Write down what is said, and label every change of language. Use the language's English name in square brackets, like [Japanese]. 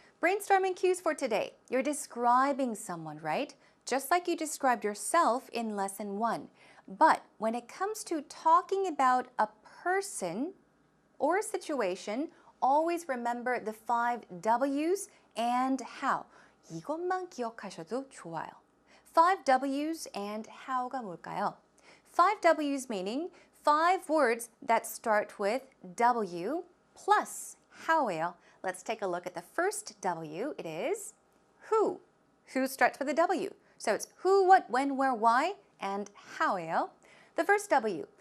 [English] Brainstorming cues for today. You're describing someone, right? Just like you described yourself in lesson 1. But when it comes to talking about a person or a situation, always remember the 5 W's and how. [Korean] 이것만 기억하셔도 좋아요. [English] 5 W's and how가 [Korean] 뭘까요? [English] 5 W's meaning 5 words that start with W plus how예요. Let's take a look at the first W. It is who. Who starts with a W. So it's who, what, when, where, why, and how예요. The first W.